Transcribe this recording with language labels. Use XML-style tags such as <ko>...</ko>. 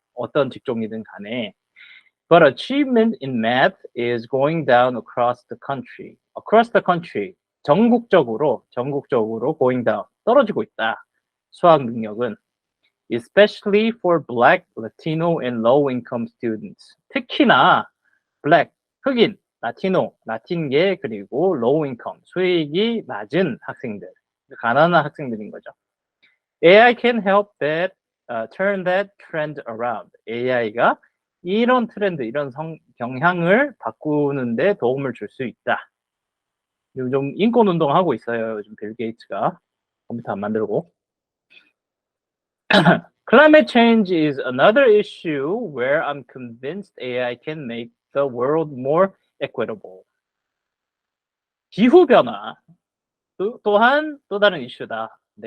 <ko>어떤 직종이든 간에.</ko> <en>But achievement in math is going down across the country. Across the country.</en> <ko>전국적으로</ko> <en>going down.</en> <ko>떨어지고 있다. 수학 능력은.</ko> <en>Especially for Black, Latino, and low-income students.</en> <ko>특히나 Black, 흑인, 라틴계, 그리고 low-income, 수익이 낮은 학생들, 가난한 학생들인 거죠.</ko> <en>AI can help turn that trend around.</en> <ko>AI가 이런 트렌드, 이런 경향을 바꾸는데 도움을 줄 수 있다. 요즘 인권운동하고 있어요. 요즘 빌 게이츠가 컴퓨터 안 만들고.</ko> <en>Climate change is another issue where I'm convinced AI can make the world more equitable.</en> <ko>기후변화 또한 또 다른 이슈다.</ko>